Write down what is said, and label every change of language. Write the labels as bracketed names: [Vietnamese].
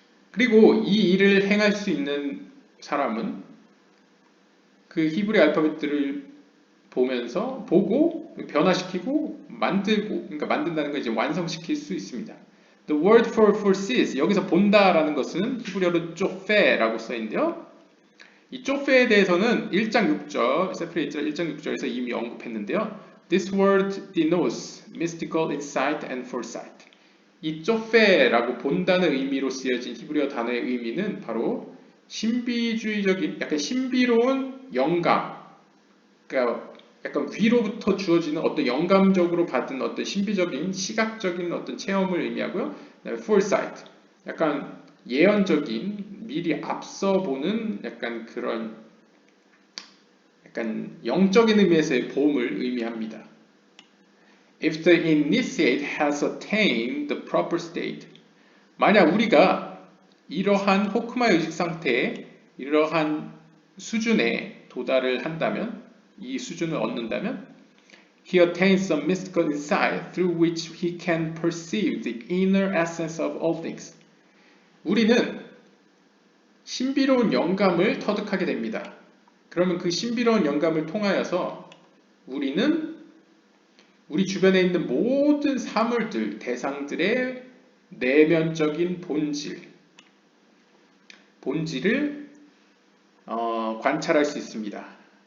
[Korean] 그리고 이 일을 행할 수 있는 사람은 그 히브리 알파벳들을 보고 변화시키고 만들고, 그러니까 만든다는 걸 이제 완성시킬 수 있습니다. [English] The word for foresees, [Korean] 여기서 본다라는 것은 히브리어로 쪼페라고 써있는데요. 이 쪼페에 대해서는 1장 6절, 세프리 1장 6절에서 이미 언급했는데요. [English] This word denotes mystical insight and foresight. [Korean] 이 쪼페라고 본다는 의미로 쓰여진 히브리어 단어의 의미는 바로 신비주의적인, 약간 신비로운 영감, 그러니까 약간 위로부터 주어지는 어떤 영감적으로 받은 어떤 신비적인 시각적인 어떤 체험을 의미하고요. 그다음에 foresight, 약간 예언적인 미리 앞서 보는 약간 그런 약간 영적인 의미에서의 봄을 의미합니다. [English] If the initiate has attained the proper state, [Korean] 만약 우리가 이러한 호크마 의식 상태에 이러한 수준에 도달을 한다면, 이 수준을 얻는다면, [English] he attains some mystical insight through which he can perceive the inner essence of all things. [Korean] 우리는 신비로운 영감을 터득하게 됩니다. 그러면 그 신비로운 영감을 통하여서 우리는 우리 주변에 있는 모든 사물들, 대상들의 내면적인 본질을 관찰할 수 있습니다.